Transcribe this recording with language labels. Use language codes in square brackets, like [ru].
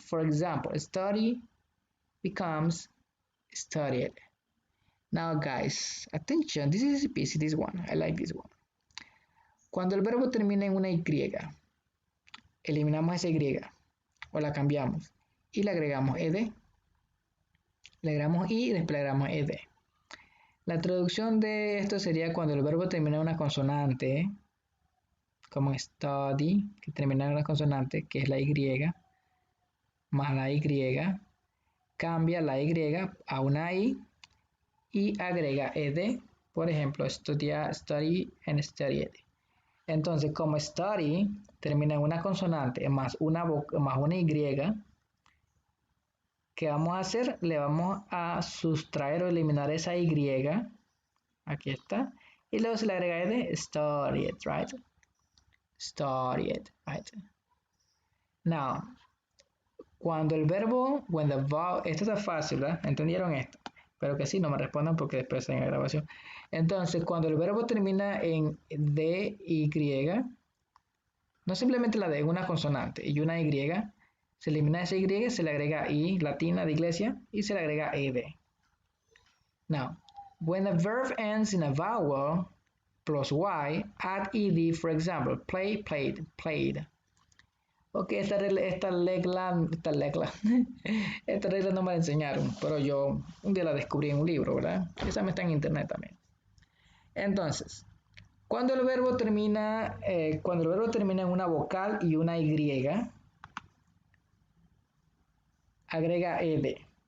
[en] For example, study becomes studied. Now guys, attention, this is easy, this one, I like this one. [es] Cuando el verbo termina en una y, eliminamos esa y o la cambiamos y le agregamos ed. Le agregamos i y después le agregamos ed. La traducción de esto sería cuando el verbo termina en una consonante, como study, que termina en una consonante, que es la y, más la y, cambia la y a una i y agrega ed. Por ejemplo, study and studied. Entonces, como study termina en una consonante más una y, ¿Qué vamos a hacer? Le vamos a sustraer o eliminar esa Y. Aquí está. Y luego se le agrega de studied, [en] right? Studied, right? Now, [es] cuando el verbo, [en] when the vowel, [es] esto está fácil, ¿verdad? ¿Entendieron esto? Pero que sí, no me respondan porque después en la grabación. Entonces, cuando el verbo termina en DY, no simplemente la D, es una consonante y una Y, se elimina esa Y, se le agrega I, latina de iglesia, y se le agrega ED. [en] Now, when a verb ends in a vowel plus Y, add ED, for example, play, played, played. [es] Ok, esta regla, esta regla no me la enseñaron, pero yo un día la descubrí en un libro, ¿verdad? Esa me está en internet también. Entonces, cuando el verbo termina en una vocal y una Y, agrega ed.